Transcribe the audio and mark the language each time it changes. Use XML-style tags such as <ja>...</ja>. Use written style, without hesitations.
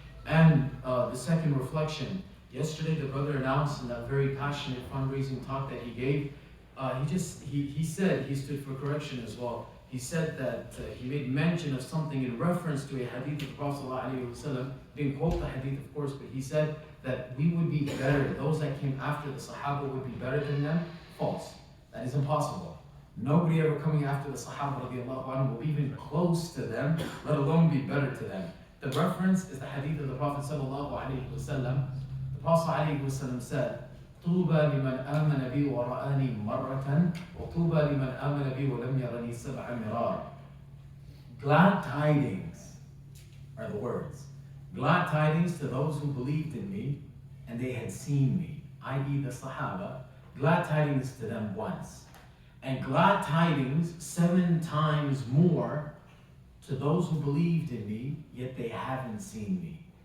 <en>And the second reflection, yesterday the brother announced in that very passionate fundraising talk that he gave, he said, he stood for correction as well, he said that he made mention of something in reference to a hadith of the Prophet ﷺ, didn't quote the hadith of course, but he said that we would be better, those that came after the Sahaba would be better than them. False. That is impossible. Nobody ever coming after the Sahaba radiallahu anhu will be even close to them, let alone be better to them. The reference is the hadith of the Prophet sallallahu alaihi wasallam. The Prophet alaihi wasallam said,</en> <ar>طوبى لمن آمن بي ورآني مرة وطوبى لمن آمن بي ولم يرني سبع مرار.</ar> <en>Glad tidings are the words. Glad tidings to those who believed in me and they had seen me, i.e. the Sahaba. Glad tidings to them once. And glad tidings 7 times more to those who believed in me, yet they haven't seen me.</en>